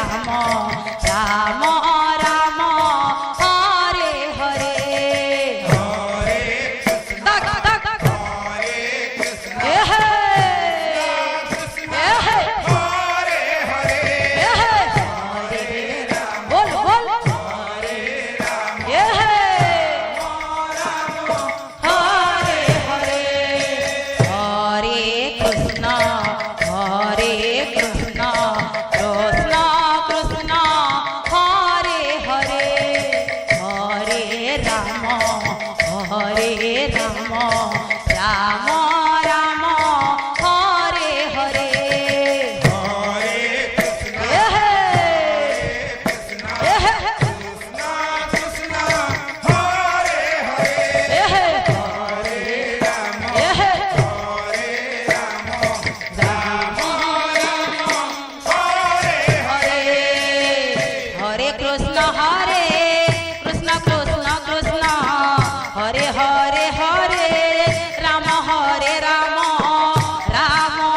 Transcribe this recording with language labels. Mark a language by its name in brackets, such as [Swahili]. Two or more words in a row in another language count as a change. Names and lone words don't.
[Sanskrit] রাম রাম হরে হরে Hare Krishna, তাক তাক Hare Krishna, এ হে Krishna, এ হে Hare Hare, এ হে [Bangla] বল বল [Sanskrit] এ হে হরে হরে হরে কৃষ্ণ কৃষ্ণ কৃষ্ণ হরে হরে হরে রাম রাম রাম হরে হরে Hare Krishna, এ হে এ হে Krishna, Krishna, Hare Hare, এ হে Hare Rama, এ হে Hare Rama, Rama Rama, Hare হরে হরে কৃষ্ণ কৃষ্ণ কৃষ্ণ হরে হরে হরে রাম রাম রাম